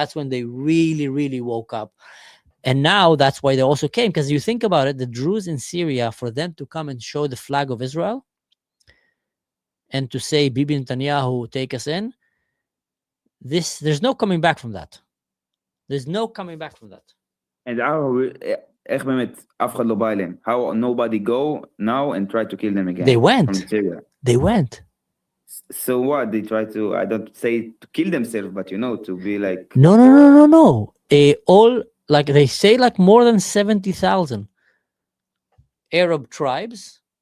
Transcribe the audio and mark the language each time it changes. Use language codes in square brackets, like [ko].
[en] That's when they really, really woke up. And now that's why they also came, because you think about it, the Druze in Syria, for them to come and show the flag of Israel and to say, Bibi Netanyahu, take us in, there's no coming back from that. There's no coming back from that. [he] And איך באמת אף אחד לא בא אליהם? [en] How nobody go now and try to kill them again? They went. From Syria. They went. So what? They try to, I don't say to kill themselves, but to be like... No. All, like they say, like more than 70,000 Arab tribes.